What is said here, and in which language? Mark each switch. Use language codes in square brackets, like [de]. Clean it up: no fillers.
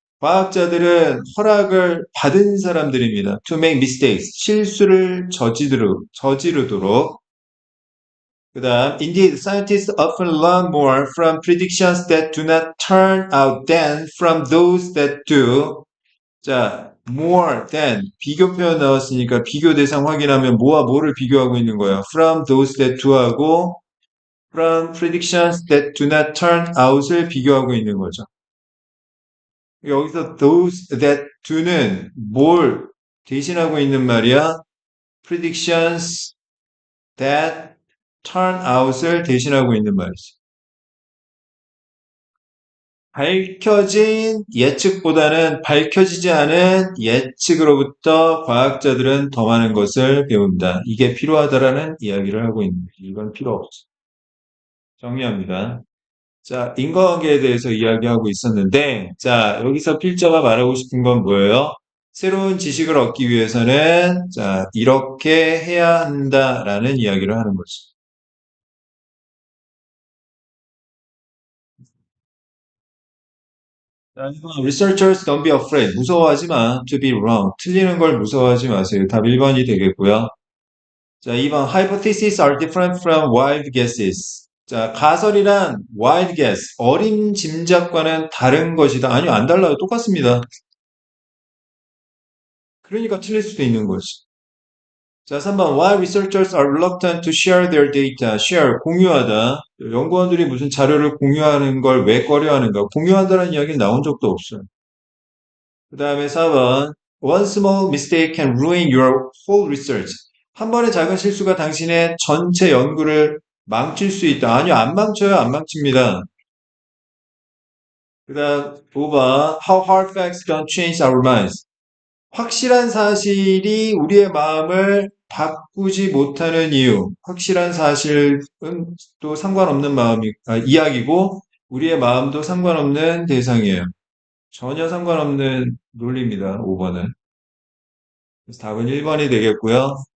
[ko] 과학자들은 허락을 받은 사람들입니다. [en] To make mistakes. [ko] 실수를 저지르도록. 그 다음, [en] indeed, scientists often learn more from predictions that do not turn out than from those that do. 자, more than. [ko] 비교 표현 나왔으니까 비교 대상 확인하면 뭐와 뭐를 비교하고 있는 거예요. [en] From those that do [ko] 하고 [en] from predictions that do not turn out을 [ko] 비교하고 있는 거죠. 여기서 [en] those that do [ko] 는 뭘 대신하고 있는 말이야? [en] predictions that turn out을 [ko] 대신하고 있는 말이지. 밝혀진 예측보다는 밝혀지지 않은 예측으로부터 과학자들은 더 많은 것을 배운다. 이게 필요하다라는 이야기를 하고 있는 거지. 이건 필요 없어. 정리합니다. 자, 인과관계에 대해서 이야기하고 있었는데, 자, 여기서 필자가 말하고 싶은 건 뭐예요? 새로운 지식을 얻기 위해서는, 자, 이렇게 해야 한다라는 이야기를 하는 거지. [en] 자, 1번, Researchers don't be afraid. [ko] 무서워하지 마. [en] To be wrong. [ko] 틀리는 걸 무서워하지 마세요. 답 1번이 되겠고요. [en] 자, 2번, Hypotheses are different from wild guesses. [ko] 자, 가설이란 wild guess, 어린 짐작과는 다른 것이다. 아니요, 안 달라요. 똑같습니다. 그러니까 틀릴 수도 있는 거지. 자, 3번. [en] Why researchers are reluctant to share their data. [ko] share, 공유하다. 연구원들이 무슨 자료를 공유하는 걸 왜 꺼려하는가. 공유한다는 이야기는 나온 적도 없어요. 그 다음에 4번. [en] One small mistake can ruin your whole research. [ko] 한 번의 작은 실수가 당신의 전체 연구를 망칠 수 있다. 아니요, 안 망쳐요. 안 망칩니다. 그 다음 5번. [en] How hard facts can change our minds. [ko] 확실한 사실이 우리의 마음을 바꾸지 못하는 이유. 확실한 사실은 또 상관없는 이야기고, 우리의 마음도 상관없는 대상이에요. 전혀 상관없는 논리입니다. 5번은. 그래서 답은 1번이 되겠고요.